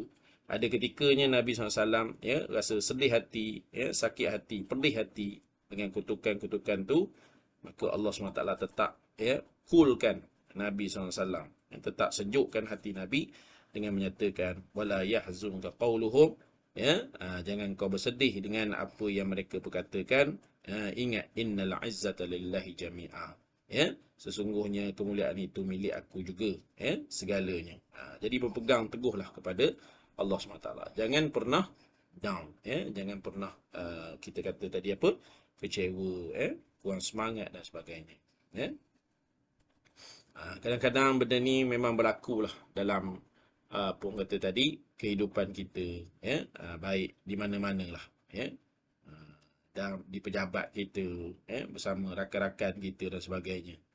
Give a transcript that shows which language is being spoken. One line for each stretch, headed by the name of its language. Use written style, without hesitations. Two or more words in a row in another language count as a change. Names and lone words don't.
Malay: Ada ketikanya Nabi SAW rasa sedih hati, sakit hati, pedih hati dengan kutukan-kutukan tu, maka Allah SWT tetap coolkan Nabi SAW. Tetap sejukkan hati Nabi dengan menyatakan
Arabic: wala yahzunka qauluhum.
Malay: Jangan kau bersedih dengan apa yang mereka perkatakan. Ingat,
Arabic: innal izzata lillahi jami'a.
Malay: Sesungguhnya kemuliaan itu milik aku juga, segalanya. Jadi berpegang teguhlah kepada Allah SWT. Jangan pernah down, jangan pernah kita kata tadi apa, kecewa, kurang semangat dan sebagainya. Kadang-kadang benda ni memang berlaku lah dalam apa orang kata tadi, kehidupan kita, baik di mana-mana lah, dan di pejabat kita, bersama rakan-rakan kita dan sebagainya.